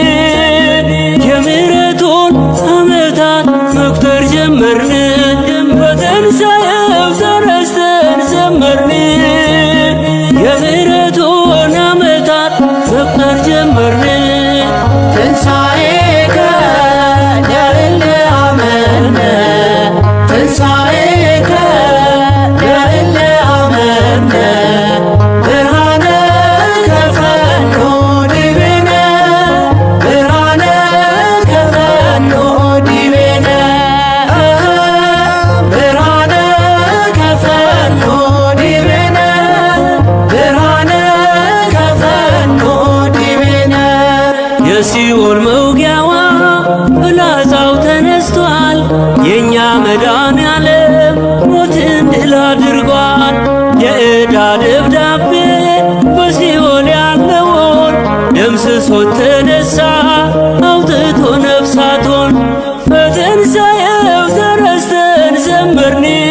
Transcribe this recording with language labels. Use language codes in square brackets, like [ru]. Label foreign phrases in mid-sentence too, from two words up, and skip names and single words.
[am] የምሕረቱን ዓመታት መቁጠር ጀመርን። በትንሣኤው ተረስተን ዘመርን የምሕረቱን ዓመታት መቁጠር ጀመርን። [gez] ትንሣኤከ ያለ አመነ ትንሣኤከ ያለ አመነ ብርሃነ ከፈኖ ዲቤነ ብርሃነ ከፈኖ ዲቤነ ብርሃነ ከፈኖ ዲቤነ ብርሃነ ከፈኖ ዲቤነ [am] የሲኦል መውጊያዋ ፍላጻው ተነስቷል። የእኛ መድኃኔዓለም ሞትን ድል አድርጓል። የዕዳ ደብዳቤ በሲኦል ያለውን ደምስሶት ተነሳ አውጥቶ ነፍሳቶን። በትንሣኤው ተረስተን ዘመርን